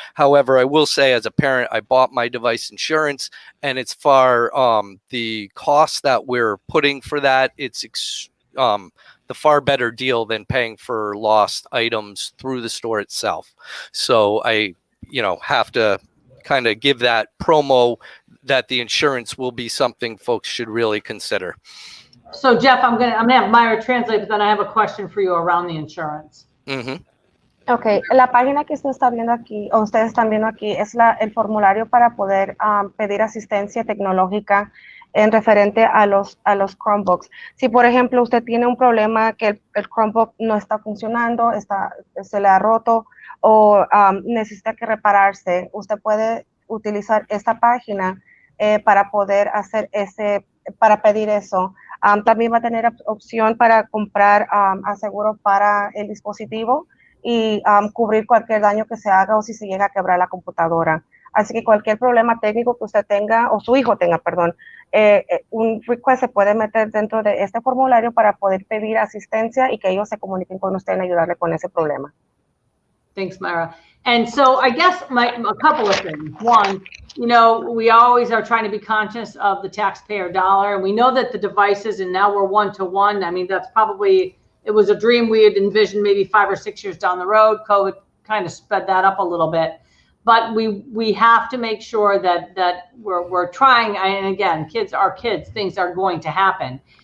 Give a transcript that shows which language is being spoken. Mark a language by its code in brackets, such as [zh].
[en] However, I will say, as a parent, I bought my device insurance, and it's far the cost that we're putting for that, it's the far better deal than paying for lost items through the store itself. So I have to kind of give that promo that the insurance will be something folks should really consider. So Jeff, I'm gonna have Myra translate, but then I have a question for you around the insurance. Mm-hmm. [es] Okay, la página que usted está viendo aquí, o ustedes están viendo aquí, es el formulario para poder pedir asistencia tecnológica en referente a los Chromebooks. Si, por ejemplo, usted tiene un problema que el Chromebook no está funcionando, se le ha roto, o necesita que repararse, usted puede utilizar esta página para poder hacer para pedir eso. También va a tener opción para comprar aseguro para el dispositivo y cubrir cualquier daño que se haga o si se llega a quebrar la computadora. Así que cualquier problema técnico que usted tenga, o su hijo tenga, perdón, un request se puede meter dentro de este formulario para poder pedir asistencia y que ellos se comuniquen con usted en ayudarle con ese problema. [en] Thanks, Myra. And so I guess a couple of things. One, we always are trying to be conscious of the taxpayer dollar, and we know that the devices, and now we're one-to-one. I mean, that's probably, it was a dream we had envisioned maybe 5 or 6 years down the road. COVID kind of sped that up a little bit. But we have to make sure that we're trying, and again, kids are kids, things are going to happen.